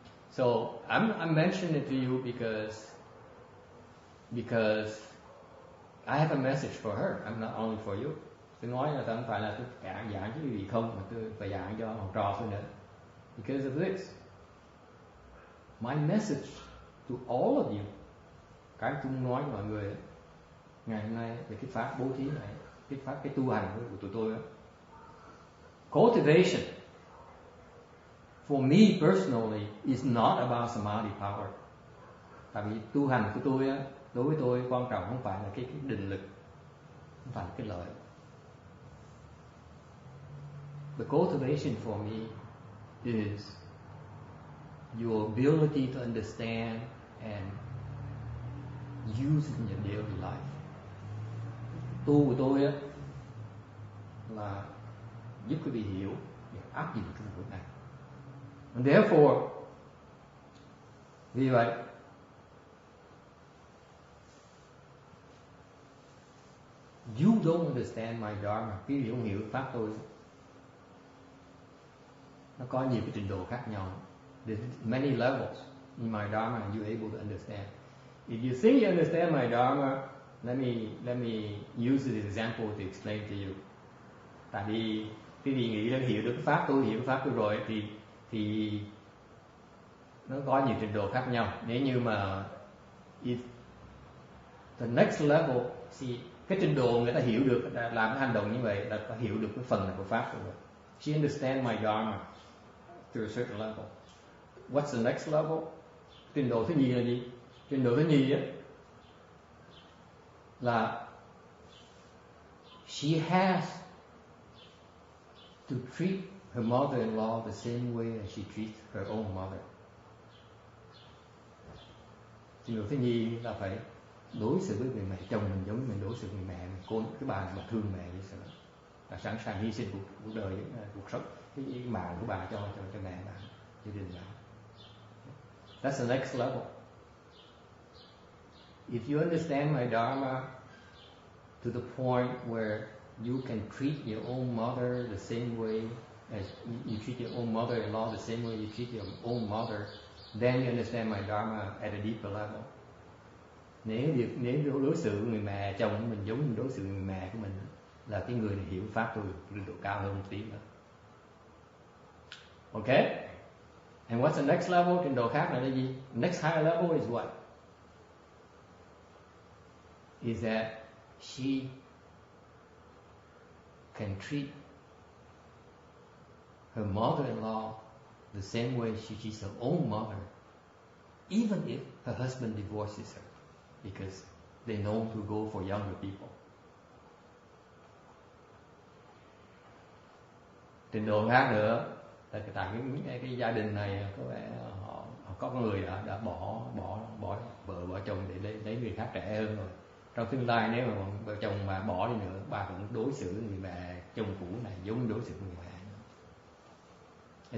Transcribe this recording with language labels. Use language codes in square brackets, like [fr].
[en] So I'm mentioning it to you because I have a message for her. I'm not only for you. [vi] Tôi nói là không phải là tôi giảng cho quý vị không, mà tôi phải giảng cho học trò tôi nữa. [en] Because of this, my message to all of you, [vi] cái tôi nói với mọi người ngày hôm nay về cái pháp bố thí này, cái tu hành của tụi tôi đó. [en] Cultivation for me personally is not about samadhi power. [vi] Tại vì tu hành của tôi á, đối với tôi quan trọng không phải là cái định lực, không phải là cái lợi. [en] The cultivation for me is your ability to understand and use it in your daily life. [vi] Tu của tôi á là giúp quý vị hiểu và áp dụng trong cuộc này. [en] And therefore, [vi] vì vậy, [en] you don't understand my dharma. [vi] Quý vị không hiểu pháp tôi. Nó có nhiều cái trình độ khác nhau. [en] There's many levels in my dharma and you're able to understand. If you think you understand my dharma, let me use this example to explain to you. [vi] Tại vì quý vị nghĩ là hiểu được cái pháp tôi, hiểu cái pháp tôi rồi thì nó có nhiều trình độ khác nhau. Nếu như mà [en] if the next level, see, [vi] cái trình độ người ta hiểu được làm cái hành động như vậy là ta hiểu được cái phần này của pháp rồi. [en] She understand my dharma to a certain level. What's the next level? [vi] Trình độ thứ nhì là gì? Trình độ thứ nhì á là [en] she has to treat her mother-in-law the same way as she treats her own mother. [vi] Trình độ thứ nhì là phải đối xử với người mẹ chồng mình giống như mình đối xử với người mẹ mình. Cô cái bà mà thương mẹ như thế là sẵn sàng hy sinh cuộc đời, cuộc sống, cái mạng của bà cho mẹ bà, gia đình bà. [en] That's the next level. If you understand my dharma to the point where you can treat your own mother the same way as you treat your own mother-in-law the same way you treat your own mother, then you understand my dharma at a deeper level. [vi] Nếu đối xử với người mẹ chồng của mình giống như đối xử với người mẹ của mình là cái người này hiểu pháp tôi trình độ cao hơn một tí nữa. [en] Okay? And what's the next level? [vi] Trình độ khác là cái gì? [en] Next higher level is what? Is that she can treat her mother-in-law the same way she treats her own mother, even if her husband divorces her, because they know to go for younger people. [vi] Trình độ khác nữa là tại cái gia đình này có vẻ họ có người đã bỏ vợ chồng để lấy người khác trẻ hơn rồi. Trong tương lai nếu mà vợ chồng mà bỏ đi nữa, bà cũng đối xử với người mẹ chồng cũ này giống đối xử với người mẹ.